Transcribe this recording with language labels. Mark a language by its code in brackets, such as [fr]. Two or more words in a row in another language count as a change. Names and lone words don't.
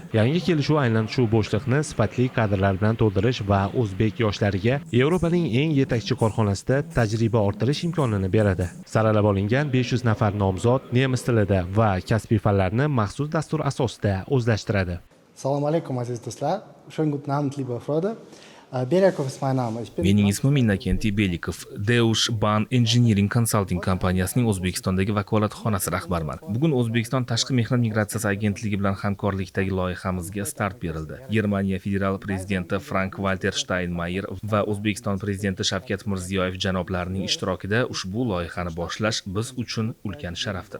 [uz] Yangi kelishuv aynan shu bo'shliqni sifatli kadrlar bilan to'ldirish va o'zbek yoshlariga Yevropaning eng yetakchi korxonasida tajriba orttirish imkonini beradi. Saralab olingan 500 nafar nomzod nemis tilida va kasbiy fanlarni maxsus dastur asosida o'zlashtiradi. Assalomu alaykum aziz do'stlar. [de] Schönen guten Abend, liebe Freunde. Belikov ist mein Name. [uz] Mening ismim Innokentiy Belikov. Deutsche Bahn Engineering Consulting kompaniyasining O'zbekistondagi vakolatxonasi rahbariman. Bugun O'zbekiston Tashqi mehnat migratsiyasi agentligi bilan hamkorlikdagi loyihamizga start berildi. Germaniya federal prezidenti Frank-Walter Steinmeier va O'zbekiston prezidenti Shavkat Mirziyoyev janoblarining ishtirokida ushbu loyihani boshlash biz uchun ulkan sharafdir.